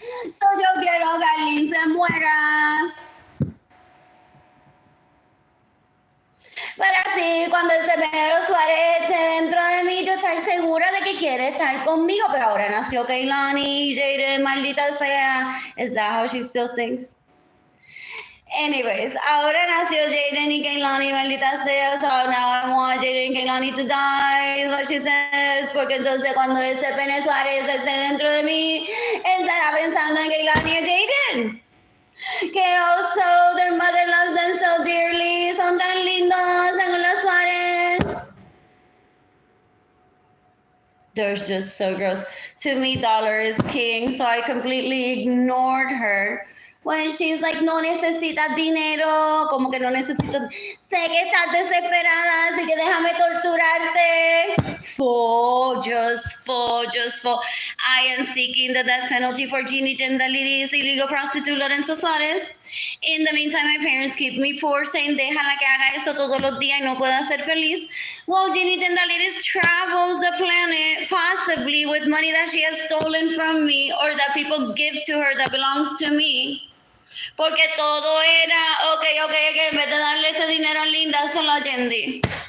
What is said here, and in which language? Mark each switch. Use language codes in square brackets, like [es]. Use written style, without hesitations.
[es] So yo quiero que Arlene se muera. Para así, cuando ese Venero Suárez esté dentro de mí, yo estar segura de que quiere estar conmigo. Pero ahora nació Kehlani y Jaden, maldita sea. [en] Is that how she still thinks? Anyways, [es] ahora nació Jaden y Kehlani, maldita sea. [en] So now I want Jaden and Kehlani to die, is what she says. [es] Porque entonces cuando ese Pene Suárez esté dentro de mí, estará pensando en Kehlani y Jaden. Que [en] also their mother loves them so dearly, [es] son tan lindos, según los Suárez. [en] They're just so gross. To me, Dollar is king, so I completely ignored her. When she's like, [es] no necesitas dinero, como que no necesito, sé que estás desesperada, así que déjame torturarte. [en] Just for. I am seeking the death penalty for Ginny Gendaliris, illegal prostitute Lorenzo Suárez. In the meantime, my parents keep me poor, saying [es] déjala que haga eso todos los días y no pueda ser feliz. [en] Well, Ginny Gendaliris travels the planet, possibly with money that she has stolen from me or that people give to her that belongs to me. [es] Porque todo era, ok, en vez de darle este dinero a Linda, dáselo a Yendi.